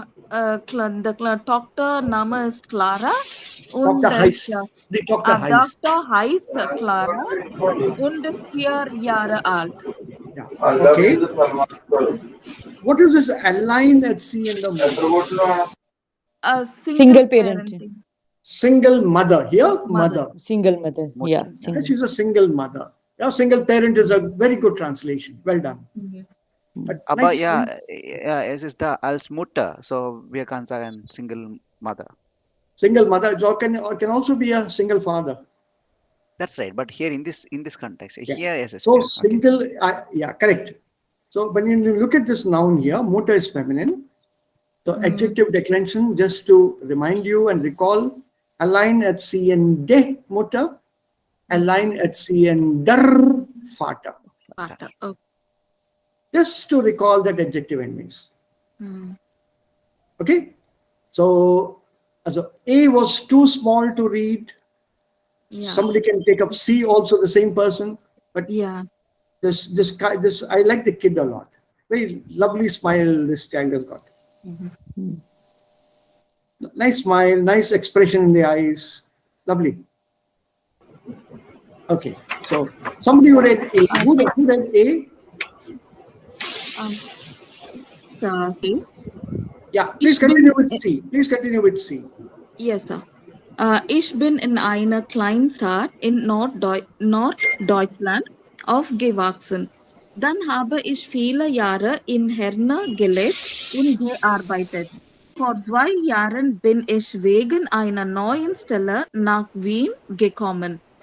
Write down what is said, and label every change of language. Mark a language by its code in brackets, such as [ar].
[de] Der Tochter Name ist Clara. Und Tochter heißt. Die Tochter heißt. Tochter heißt Clara und ist 4 Jahre alt. [en] Yeah. Okay. What is this align at sea in the moon? Single parent. parenting. Single mother. Here, mother. Single mother. Yeah, single. She's a single mother. Yeah, single parent is a very good translation. Well done. But [de] Aber [en] nice. [de] ja, es ist da als Mutter, so wir können sagen Single Mother. [en] Single mother can also be a single father. That's right, but here in this context, Yeah. here is a So single, yeah, correct. So when you look at this noun here, Mutter is feminine. So adjective declension, just to remind you and recall, allein at sea and de Mutter, allein at sea and der Vater. [de] Vater. Okay. [en] Just to recall that adjective endings. Okay, so A was too small to read. Yeah. Somebody can take up C, also the same person. But Yeah. this guy, I like the kid a lot. Very lovely smile this child has got. Nice smile, nice expression in the eyes. Lovely. Okay, so somebody who read A. Who read A? Okay. Yeah, please continue with C. Please continue with C. Yes, sir. [de] Ich bin in einer Kleinstadt in Norddeutschland aufgewachsen. Dann habe ich viele Jahre in Herne gelebt und gearbeitet. Vor 2 Jahren bin ich wegen einer neuen Stelle nach Wien gekommen.